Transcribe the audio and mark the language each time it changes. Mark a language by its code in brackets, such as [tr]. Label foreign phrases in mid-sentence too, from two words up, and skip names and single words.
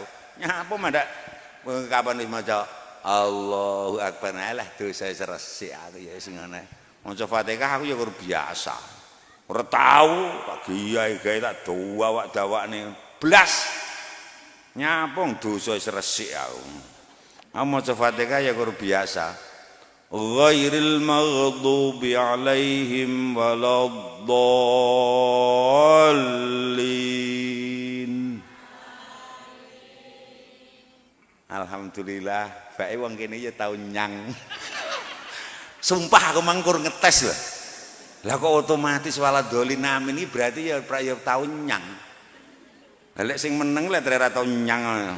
[jv] Nyapa mandak kapan wis maca [ar] Allahu Akbar [jv] lah dosa resik aku ya sing ngene. Maca Fatihah aku ya biasa. Ora tahu Pak Kiai gawe tak dawak-dawakne blas. Nyapa dosa resik aku. Aku maca Fatihah ya biasa. [ar] Ghairil maghdubi alaihim waladdallin. [jv] Alhamdulillah, bae wong kene ya tau nyang. Sumpah aku mangkur ngetes lho. Lah kok otomatis [ar] waladdallin amin [jv] iki berarti ya tau nyang. Lah lek sing meneng lek ora tau nyang.